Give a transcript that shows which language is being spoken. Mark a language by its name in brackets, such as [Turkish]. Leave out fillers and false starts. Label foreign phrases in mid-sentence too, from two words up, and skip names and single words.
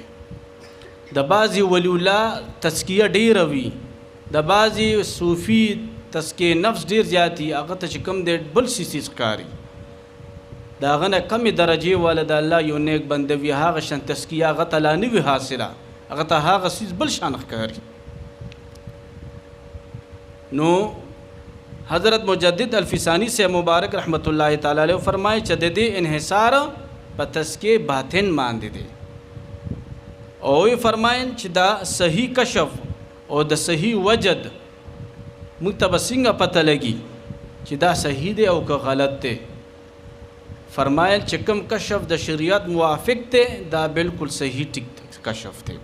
[Pashto] د بعضی ولی الله تزکیه ډیر وی، د بعضی صوفی تزکیه نفس ډیر زیاتی، هغه ته چې کوم دی بل سیسی ښکاری، دا غنه کمی درجه والا د الله یو نیک بنده وی، هغه شان تزکیه هغه ته لا نه وی حاصله، هغه ته هغه سیس بل شان ښکاری. نو حضرت مجدد الفسانی سے مبارک [Arabic] رحمت الله تعالی علیہ [Pashto] فرمائے چې د دې انحصار په تزکیه باطن باندې دی، او یې فرمایل چې دا صحیح کشف او د صحیح وجد موږ ته به څنګه پته لګي چې دا صحیح دی او که غلط دی. فرمایل چې کوم کشف د شریعت موافق دی دا بالکل صحیح ټیک کشف دی.